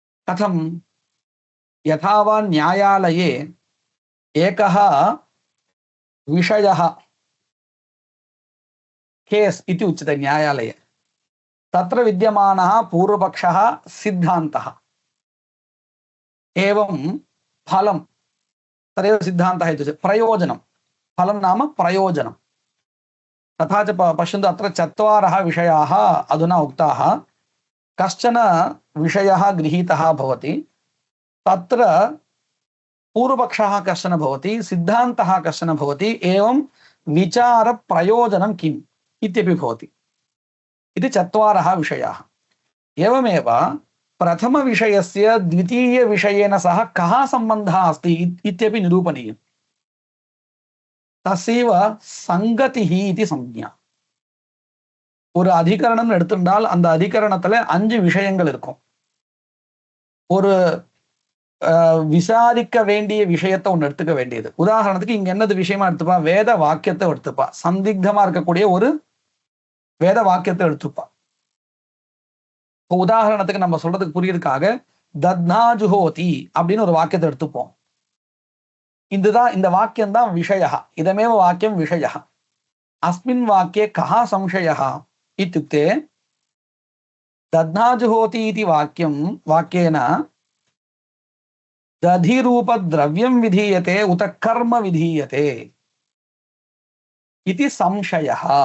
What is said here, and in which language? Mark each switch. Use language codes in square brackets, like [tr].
[sa] कथं, यथा वा न्यायालये एकः विषयः केस् इति उच्यते न्यायालये, तत्र विद्यमानः पूर्वपक्षः सिद्धान्तः, एवं फलं तदेव सिद्धान्तः इत्युच्यते। प्रयोजनं, फलं नाम प्रयोजनं। तथा च पश्यन्तु, अत्र चत्वारः विषयाः अधुना उक्ताः। कश्चन विषयः गृहीतः भवति, तत्र पूर्वपक्षः कश्चन भवति, सिद्धान्तः कश्चन भवति, एवं विचारप्रयोजनं किम् इत्यपि भवति। इति चत्वारः विषयाः। एवमेव प्रथमविषयस्य द्वितीयविषयेन सह कः सम्बन्धः अस्ति इत्यपि निरूपणीयम्। तस्यैव सङ्गतिः इति संज्ञा। [ta] ஒரு அதிகரணம் எடுத்துட்டால் அந்த அதிகரணத்துல 5 விஷயங்கள் இருக்கும். ஒரு விசாரிக்க வேண்டிய விஷயத்தை ஒன்று எடுத்துக்க வேண்டியது. உதாரணத்துக்கு இங்க என்னது விஷயமா எடுத்துப்பா, வேத வாக்கியத்தை எடுத்துப்பா, சந்திக்தமா இருக்கக்கூடிய ஒரு வேத வாக்கியத்தை எடுத்துப்பா. இப்போ உதாரணத்துக்கு நம்ம சொல்றதுக்கு புரியறதுக்காக தத்னாஜுஹோதி அப்படின்னு ஒரு வாக்கியத்தை எடுத்துப்போம். இந்த வாக்கியம் தான் விஷயः, [sa] இதமேவ வாக்கியம் விஷயः. अस्मिन् वाक्ये कः संशयः इत्युक्ते दध्नाजुहोति इति वाक्येन दधिरूपद्रव्यं विधीयते उत कर्म विधीयते इति संशयः।